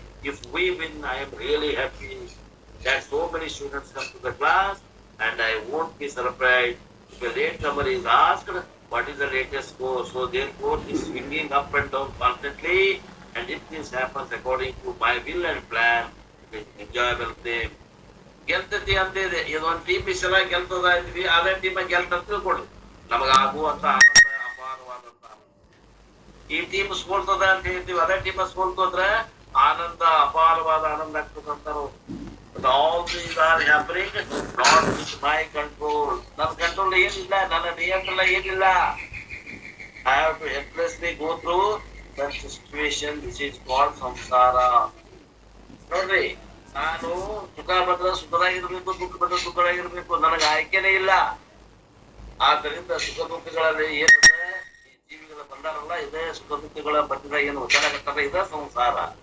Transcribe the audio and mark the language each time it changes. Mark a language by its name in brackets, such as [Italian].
[English] If we win, I am really happy that so many students come to the class, and I won't be surprised if a latecomer is asked what is the latest score. So therefore, this swinging up and down constantly, and if this happens according to my will and plan, it is enjoyable play. [Kannada] ಗೆಲ್ತತಿ ಅಂತ ಇದೆ. ಇದೊಂದು team ಈ ಸಲ ಗೆಲ್ತದ ಇದ್ವಿ, ಅದೇ team ಗೆಲ್ತ ತಿಳ್ಕೊಡ್ರಿ, ನಮಗಾಗುವಂತ ಆನಂದ ಅಪಾರವಾದಂತ. ಈ team ಸೋಲ್ತದ ಅಂತ ಹೇಳ್ತೀವಿ, ಅದೇ ಟೀಮ್ ಸೋಲ್ತೋದ್ರೆ ಆನಂದ, ಅಪಾರವಾದ ಆನಂದ ಆಗ್ತದಂತಾರು. [English] All these are happening not with my control. [Kannada] ನನ್ನ ಕಂಟ್ರೋಲ್ ಏನಿಲ್ಲ, ನನ್ನ ನಿಯಂತ್ರಣ ಏನಿಲ್ಲ. [English] I have to helplessly go through that situation. This is called ಸಂಸಾರ. [Kannada] ನೋಡ್ರಿ, ನಾನು ಸುಖ ಬಂದ್ರೆ ಸುಖದಾಗಿರ್ಬೇಕು, ದುಃಖ ಬಂದ್ರೆ ಸುಖದಾಗಿರ್ಬೇಕು, ನನಗೆ ಆಯ್ಕೆನೇ ಇಲ್ಲ. ಆದ್ದರಿಂದ ಸುಖ ದುಃಖಗಳಲ್ಲಿ ಏನಂದ್ರೆ ಈ ಜೀವಿಗಳ ಬಂದಾರಲ್ಲ, ಇದೇ ಸುಖ ದುಃಖಗಳ ಬಂದಿದಾಗ ಏನು ಒದ್ದಾಡಕತ್ತಾರ, ಇದೇ ಸಂಸಾರ.